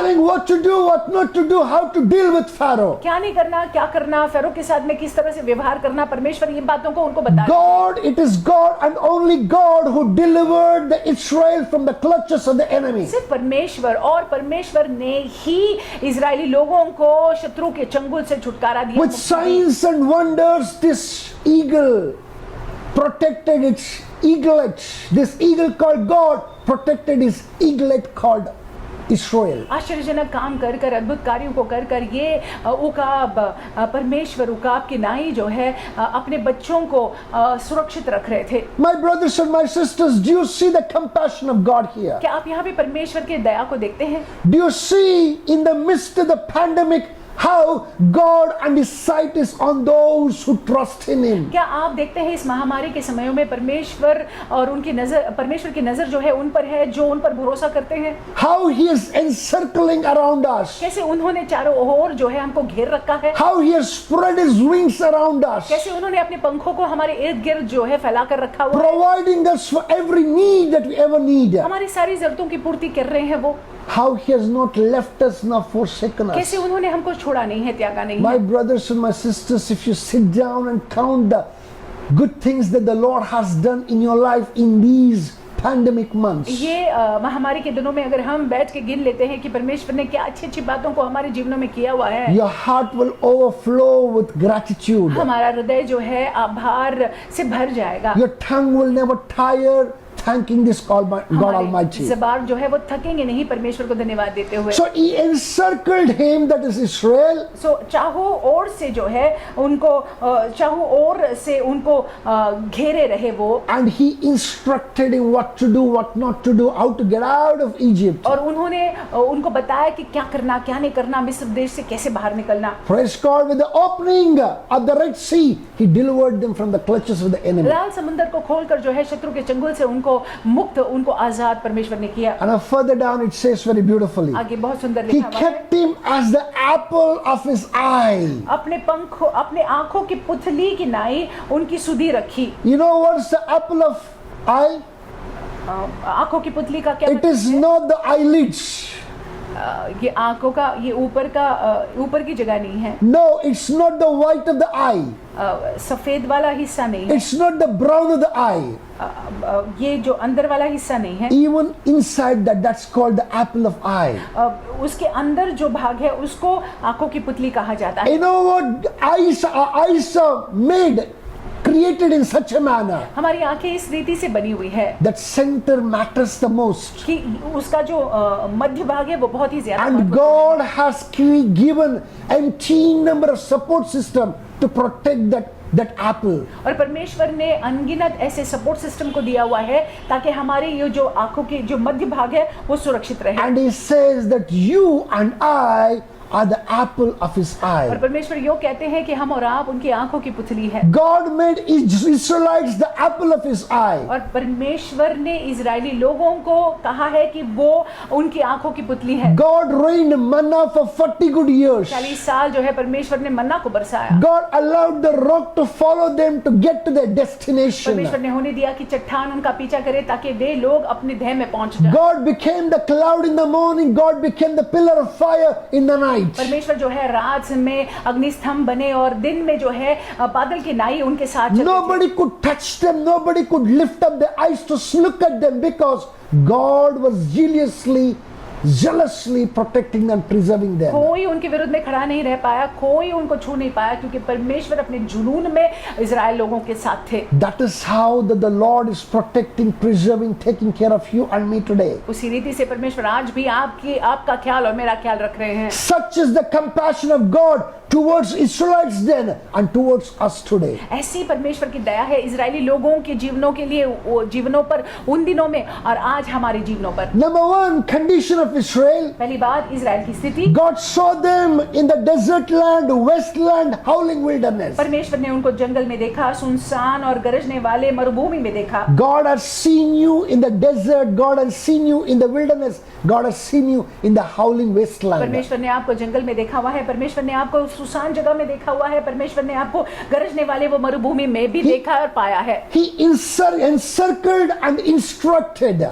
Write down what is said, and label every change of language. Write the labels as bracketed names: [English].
[English] telling what to do, what not to do, how to deal with Pharaoh. [Hindi] क्या नहीं करना क्या करना, फेरो के साथ में किस तरह से व्यवहार करना। परमेश्वर ये बातों को उनको बता रहे थे। [English] God, it is God and only God who delivered the Israel from the clutches of the enemy. [Hindi] सिर्फ परमेश्वर और परमेश्वर ने ही इजरायली लोगों को शत्रु के चंगुल से छुटकारा दिया। [English] With signs and wonders, this eagle protected its eaglet. This eagle called God protected his eaglet called Israel. [Hindi] आश्चर्यजनक काम कर कर अद्भुत कार्यों को कर कर ये उकाब परमेश्वर उकाब की नाई जो है अपने बच्चों को सुरक्षित रख रहे थे। [English] My brothers and my sisters, do you see the compassion of God here? [Hindi] क्या आप यहाँ पे परमेश्वर के दया को देखते हैं? [English] Do you see in the midst of the pandemic how God and his sight is on those who trust in him? [Hindi] क्या आप देखते हैं इस महामारी के समयों में परमेश्वर और उनकी नजर, परमेश्वर की नजर जो है उन पर है जो उन पर भरोसा करते हैं। [English] How he is encircling around us. [Hindi] कैसे उन्होंने चारों ओर जो है हमको घेर रखा है। [English] How he has spread his wings around us, [Hindi] कैसे उन्होंने अपने पंखों को हमारे इर्द गिर्द जो है फैला कर रखा हुआ है। [English] providing us for every need that we ever need. [Hindi] हमारी सारी जरूरतों की पूर्ति कर रहे हैं वो। [English] How he has not left us nor forsaken us. [Hindi] कैसे उन्होंने हमको छोड़ा नहीं है, त्यागा नहीं [English] My [Hindi] है। [English] brothers and my sisters, if you sit down and count the good things that the Lord has done in your life in these pandemic months, [Hindi] ये महामारी के दिनों में अगर हम बैठ के गिन लेते हैं कि परमेश्वर ने क्या अच्छी अच्छी बातों को हमारे जीवनों में किया हुआ है, [English] your heart will overflow with gratitude. [Hindi] हमारा हृदय जो है आभार से भर जाएगा। [English] Your tongue will never tire thanking this God Almighty. [Hindi] ज़बान जो है वो थकेंगे नहीं परमेश्वर को धन्यवाद देते हुए। [English] So he encircled him, that is Israel. [Hindi] चाहू ओर से जो है उनको चाहू ओर से उनको घेरे रहे वो, [English] And he instructed him what to do, what not to do, how to get out of Egypt. [Hindi] और उन्होंने उनको बताया कि क्या करना क्या नहीं करना, मिस्र देश से कैसे बाहर निकलना। [English] Praise God, with the opening of the Red Sea, he delivered them from the clutches of the enemy. [Hindi] लाल समुंदर को खोलकर जो है शत्रु के चंगुल से उनको मुक्त, उनको आजाद परमेश्वर ने किया। [English] And further down it says very beautifully, [Hindi] आगे बहुत सुंदर [English] He [Hindi] लिखा हुआ है, [English] kept him as the apple of his eye. [Hindi] अपने पंखों, अपने आंखों की पुतली की नाई उनकी सुधि रखी। [English] You know what's the apple of eye? [Hindi] आंखों की पुतली का क्या [English] It [Hindi] मतलब [English] is [Hindi] है? [English] not the eyelids. [Hindi] ये आंखों का, ये ऊपर की जगह नहीं है, [English] No, it's not the white of the eye. [Hindi] सफेद वाला हिस्सा नहीं है, [English] It's not the brown of the eye. [Hindi] ये जो अंदर वाला हिस्सा नहीं है, [English] Even inside that, that's called the apple of eye. [Hindi] उसके अंदर जो भाग है उसको आंखों की पुतली कहा जाता है। [English] You know what? Eyes are made, created in such a manner [Hindi] हमारी आंखें इस रीति से बनी हुई है [English] that center matters the most. [Hindi] कि उसका जो मध्य भाग है वो बहुत ही ज्यादा [English] And God has given umpteen number of support system to protect that apple. [Hindi] और परमेश्वर ने अनगिनत ऐसे सपोर्ट सिस्टम को दिया हुआ है ताकि हमारे ये जो आंखों के जो मध्य भाग है वो सुरक्षित रहे। [English] And He says that you and I are the apple of His [Hindi] और [English] eye. [Hindi] परमेश्वर यो कहते हैं कि हम और आप उनकी आंखों की पुतली है। [English] God made Israelites the apple of His eye. [Hindi] और परमेश्वर ने इजरायली लोगों को कहा है कि वो उनकी आंखों की पुतली है। [English] God rained manna for 40 good years. [Hindi] 40 साल जो है परमेश्वर ने मन्ना को बरसाया। [English] God allowed the rock to follow them to get to their destination. [Hindi] परमेश्वर ने होने दिया कि चट्टान उनका पीछा करे ताकि वे लोग अपने ध्येय में पहुंच जाएं। [English] God became the cloud in the morning. God became the pillar of fire in the night. [Hindi] परमेश्वर जो है रात में अग्निस्तंभ बने और दिन में जो है बादल की नाई उनके साथ चलते थे। [English] Nobody could touch them. Nobody could lift up their eyes to look at them because God was jealously protecting them, preserving them. [Hindi] कोई उनके विरुद्ध में खड़ा नहीं रह पाया, कोई उनको छू नहीं पाया क्योंकि परमेश्वर अपने जुनून में इजराइल लोगों के साथ थे। [English] That is how the Lord is protecting, preserving, taking care of you and me today. [Hindi] उसी रीति से परमेश्वर आज भी आपका ख्याल और मेरा ख्याल रख रहे हैं। [English] Such is the compassion of God towards Israelites then and towards us today. [Hindi] ऐसी परमेश्वर की दया है इजरायली लोगों के जीवनों के लिए, जीवनों पर उन दिनों में और आज हमारे जीवनों पर। [English] Number one, condition of Israel. [Hindi] पहली बात इजराइल की स्थिति, [English] God saw them in the desert land, wasteland, howling wilderness. [Hindi] परमेश्वर ने उनको जंगल में देखा, सुनसान और गरजने वाले मरुभूमि में देखा। [English] God has seen you in the desert. God has seen you in the wilderness. God has seen you in the howling wasteland. [Hindi] परमेश्वर ने आपको जंगल में देखा हुआ है, परमेश्वर ने आपको सुसान जगह में देखा हुआ है, परमेश्वर ने आपको गरजने वाले वो मरुभूमि में भी देखा और पाया है। [English] He encircled and instructed.